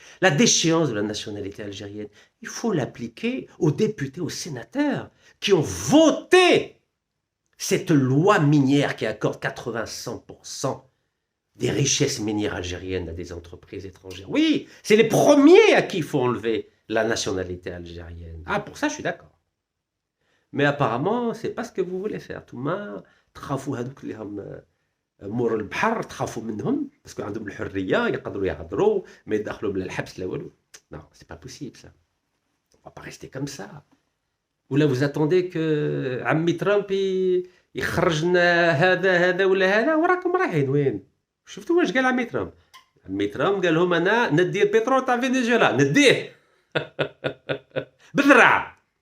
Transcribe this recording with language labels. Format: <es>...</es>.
<fr>La déchéance de la nationalité algérienne il faut l'appliquer aux députés aux sénateurs qui ont voté cette loi minière qui accorde 80-100% des richesses minières algériennes à des entreprises étrangères. Oui, c'est les premiers à qui il faut enlever la nationalité algérienne. Ah, pour ça, je suis d'accord. Mais apparemment, c'est pas ce que vous voulez faire. Tout le monde,</fr> <ar>تخافوا هذوك اللي هم مور البحر تخافوا منهم باسكو عندهم الحريه يقدروا يهضروا ما يدخلوا بلا الحبس لا والو.</ar> <fr>Non, c'est pas possible ça. On va pas rester comme ça.</fr> <ar>ولا</ar> <fr>vous attendez que</fr> <ar>عمي ترامب يخرج لنا هذا ولا هذا وراكم رايحين وين؟ شفتوا واش قال عمي ترامب؟ عمي ترامب قال لهم انا ندي البترول تاع فنزويلا نديه بالذراع.</ar>